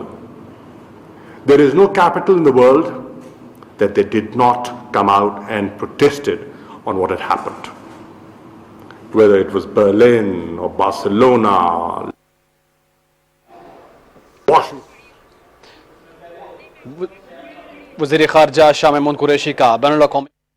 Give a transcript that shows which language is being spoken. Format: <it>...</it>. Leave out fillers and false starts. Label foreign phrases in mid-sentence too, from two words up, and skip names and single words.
<en>There is no capital in the world that they did not come out and protested on what had happened. Whether it was Berlin or Barcelona, Washington.</en> <ur>وزیر خارجہ شاہ محمود قریشی کا بین الاقوامی</ur>